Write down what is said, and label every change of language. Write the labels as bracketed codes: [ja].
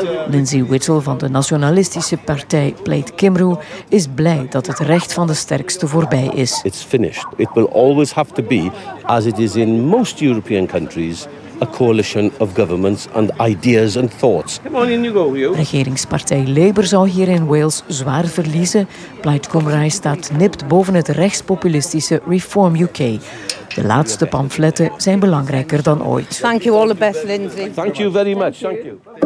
[nl] Lindsay Whittle van de nationalistische partij Plaid Cymru is blij dat het recht van de sterkste voorbij is. [en] It's finished. It will always have to be, as it is in most European countries, a coalition of governments and ideas and thoughts. Come on in, you go, you. [nl] Regeringspartij Labour zou hier in Wales zwaar verliezen. Plaid Cymru staat nipt boven het rechtspopulistische Reform UK. De laatste pamfletten zijn belangrijker dan ooit. [en] Thank you, all the best, Lindsay. Thank you very much. Thank you.